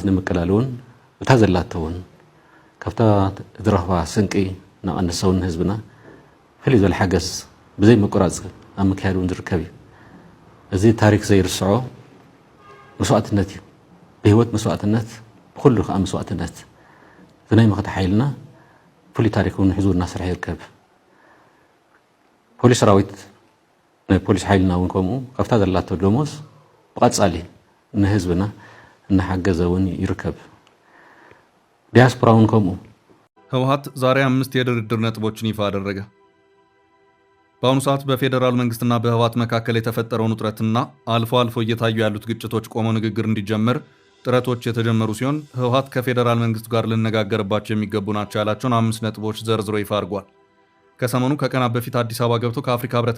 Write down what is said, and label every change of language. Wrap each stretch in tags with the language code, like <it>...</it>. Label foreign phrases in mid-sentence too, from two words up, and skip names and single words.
<ti>ንምቅላል እውን እታ ዘላቶ እውን ካብታ ዝረኽባ ስንቂ እናቐነሰ እውን ህዝብና ፍልይ ዝበለ ሓገዝ ብዘይ መቆራፅ ኣብ ምክያድ እውን ዝርከብ እዩ እዚ ታሪክ ዘይርስዖ መስዋዕትነት እዩ ብህይወት መስዋዕትነት ብኩሉ ከዓ መስዋዕትነት ብናይ መኽቲ ሓይልና ፍሉይ ታሪክ እውን ሒዙ እናሰርሐ ይርከብ ፖሊስ ሰራዊት ናይ ፖሊስ ሓይልና እውን ከምኡ ካብታ ዘላቶ ደሞዝ ብቐፃሊ ንህዝብና እናሓገዘ እውን ይርከብ ዲያስፖራ እውን ከምኡ</ti> <am>ህወሓት ዛሬ 5 የድርድር ነጥቦችን ይፋ አደረገ። በአሁኑ ሰዓት በፌዴራል መንግስትና በህወሓት መካከል የተፈጠረውን ውጥረትና አልፎ አልፎ እየታዩ ያሉት ግጭቶች ቆመው ንግግር እንዲጀመር ጥረቶች የተጀመሩ ሲሆን ህወሓት ከፌዴራል መንግስት ጋር ልነጋገርባቸው የሚገቡ ናቸው ያላቸውን 5 ነጥቦች ዘርዝሮ ይፋ አድርጓል። ከሰሞኑ ከቀናት በፊት አዲስ አበባ ገብተው ከአፍሪካ ህብረት</am>